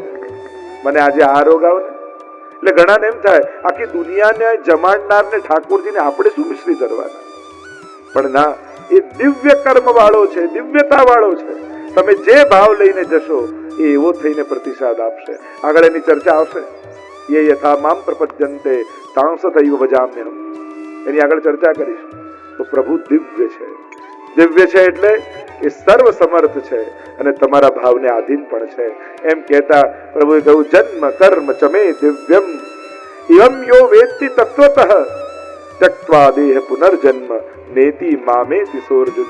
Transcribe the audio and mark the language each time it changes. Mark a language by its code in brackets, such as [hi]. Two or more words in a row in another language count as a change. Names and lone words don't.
[gu] મને આજે આ રોગ આવે ને એટલે ઘણાને એમ થાય આખી દુનિયાને જમાડનારને ઠાકોરજીને આપણે શું મિશ્રી ધરવાના? પણ ના, એ દિવ્ય કર્મ વાળો છે, દિવ્યતા વાળો છે. તમે જે ભાવ લઈને જશો એ એવો થઈને પ્રતિસાદ આપશે. આગળ એની ચર્ચા આવશે. [sa] ये यथा माम प्रपद्यन्ते तांसतैव भजाम्यहम्. [gu] એની આગળ ચર્ચા કરીશું. તો પ્રભુ દિવ્ય છે. દિવ્ય છે એટલે એ સર્વ સમર્થ છે અને તમારા ભાવને આધીન પણ છે. એમ કહેતા પ્રભુએ કહ્યું, [sa] जन्म कर्म चमे दिव्यम इवम यो वेत्ति तत्वतः त्यक्त्वा देह पुनर्जन्म नेति मामेति सोर्जुन.